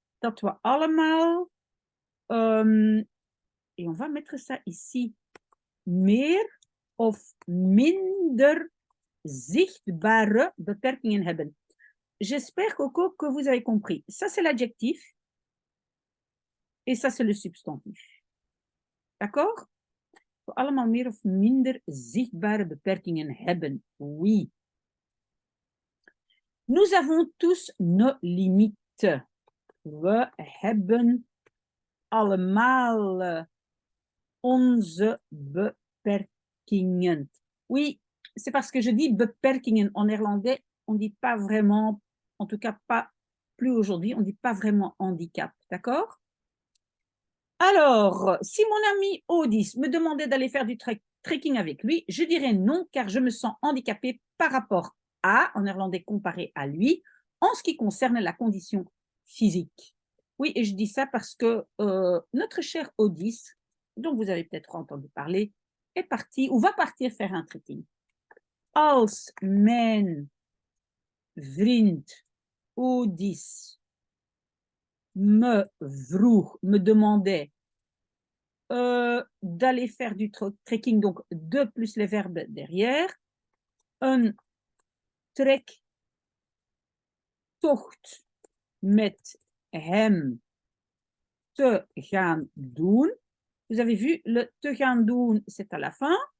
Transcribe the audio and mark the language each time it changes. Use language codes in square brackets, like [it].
[nl] Dat we allemaal, [fr] et on va mettre ça ici, [nl] meer of minder zichtbare beperkingen hebben. [fr] J'espère, Coco, que vous avez compris. Ça, c'est l'adjectif. Et ça, c'est le substantif. D'accord? [nl] We allemaal meer of minder zichtbare beperkingen hebben. [fr] Oui. Nous avons tous nos limites. [nl] We hebben allemaal onze beperkingen. [fr] Oui, c'est parce que je dis beperkingen en néerlandais, on ne dit pas vraiment, en tout cas pas plus aujourd'hui, on ne dit pas vraiment handicap, d'accord? Alors, si mon ami Odis me demandait d'aller faire du trekking avec lui, je dirais non, car je me sens handicapée par rapport à, en néerlandais comparé à lui, en ce qui concerne la condition physique. Oui, et je dis ça parce que notre cher Odis, dont vous avez peut-être entendu parler, est parti ou va partir faire un trekking. [nl] Als mijn vriend Odis me [fr] demandait d'aller faire du trekking, donc 2 plus les verbes derrière, [nl] een trektocht met hem te gaan doen. [fr] Vous avez vu, le [nl] te gaan doen, [fr] c'est à la fin.